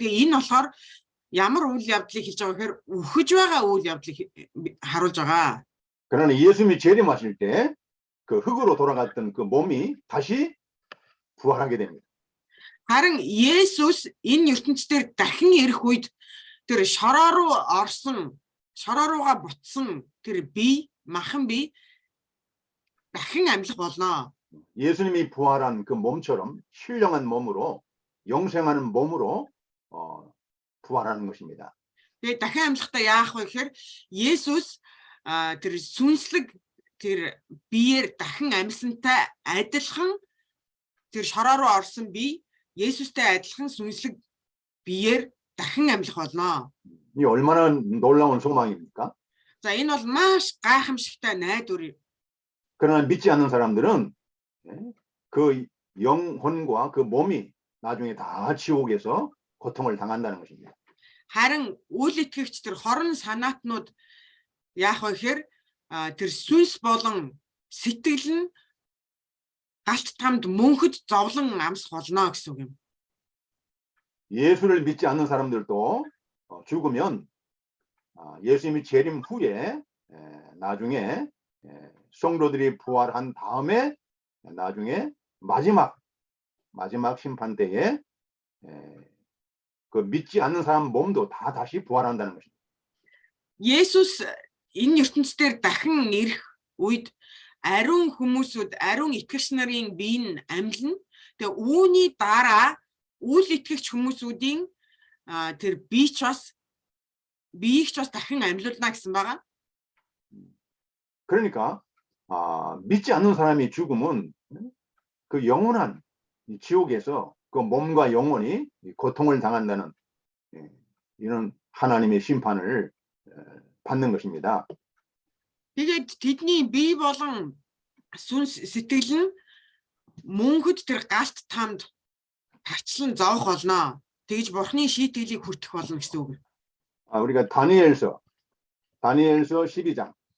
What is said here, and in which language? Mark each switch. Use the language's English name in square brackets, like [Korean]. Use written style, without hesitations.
[Mongolian] Тэгээ энэ болохоор ямар үйл явдлыг хэлж байгаа гэхээр үхэж байгаа үйл явдлыг харуулж байгаа. [Korean] 그러나 예수님이 재림하실 때 그 흙으로 돌아갔던 그 몸이 다시 부활하게 됩니다. [Mongolian] Харин Есүс энэ ертөнцийн дахин ирэх үед тэр шороо руугаа бутсан тэр бие махан бие дахин амьлах болно. [Korean] 예수님이 부활한 그 몸처럼 신령한 몸으로 영생하는 몸으로 부활하는 것입니다. [Mongolian] Тэгээ дахин амьлахдаа яах вэ гэхээр Есүс тэр сүнслэг тэр биеэр дахин амьсантай адилхан тэр шороо руу орсон бие Есүстэй адилхан сүнслэг биеэр дахин амьлах болно. [Korean] 이 얼마나 놀라운 소망입니까? [Mongolian] За энэ бол маш гайхамшигтай найдвар. [Korean] 그러나 믿지 않는 사람들은 그 영혼과 그 몸이 나중에 다 지옥에서 고통을 당한다는 것입니다. [Mongolian] Харин үл итгэгч тэр хорон санаатнууд яах вэ гэхээр тэр сүнс болон сэтгэл нь галт тамд мөнхөд зовлон амсах болно гэсэн үг юм. [Korean] 예수를 믿지 않는 사람들도 죽으면 예수님이 재림 후에 나중에 성도들이 부활한 다음에 나중에 마지막 심판 때에 그 믿지 않는 사람 몸도 다 다시 부활한다는 것입니다. [Mongolian] Есүс энэ ертөнцийн дахин ирэх үед ариун хүмүүсүүд ариун итгэгч нарын бие нь амьлна. Тэгээ үүний дараа үл итгэгч хүмүүсүүдийн тэр биеч бас дахин амьлуулна гэсэн байгаа. [Korean] 그러니까 믿지 않는 사람이 죽으면 그 영원한 지옥에서 그 몸과 영혼이 고통을 당한다는 이런 하나님의 심판을 받는 것입니다. [Mongolian] Тэгээд тэдний бие болон сүнс сэтгэл нь мөнхөд тэр галт тамд тарчлан зовох болно. Тэгж бурхны шийтгэлийг хүртэх болно гэсэн үг. [Korean] 우리가 다니엘서 12장.